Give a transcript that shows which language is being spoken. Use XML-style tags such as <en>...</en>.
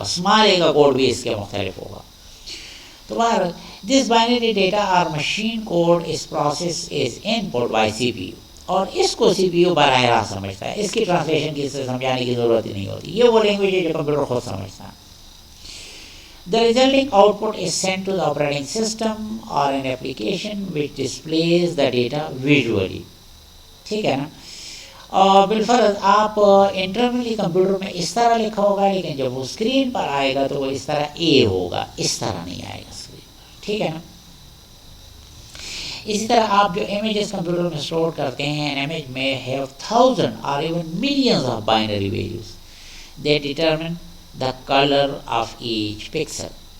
<ur>Small اے کا code بھی اس کے مختلف ہوگا. تو بہر دس بائنری ڈیٹا اور machine code</ur> <en>اس process is input by C P U,</en> <ur>اور اس کو سی پی یو براہ راست سمجھتا ہے. اس کی ٹرانسلیشن کی سے سمجھانے کی ضرورت ہی نہیں ہوتی. یہ وہ لینگویج ہے جو کمپیوٹر خود سمجھتا ہے.</ur> <en>The resulting output is sent to the operating system or an application which displays the data visually.</en> <ur>ٹھیک ہے نا. بالفرض آپ انٹرنلی کمپیوٹر میں اس طرح لکھا ہوگا، لیکن جب وہ اسکرین پر آئے گا تو وہ اس طرح اے ہوگا، اس طرح نہیں آئے گا اسکرین پر. ٹھیک ہے نا. اسی طرح آپ جو امیجز کمپیوٹر میں اسٹور کرتے ہیں،</ur> <en>an image may have thousands or even millions of binary values. They determine the color of each pixel.</en>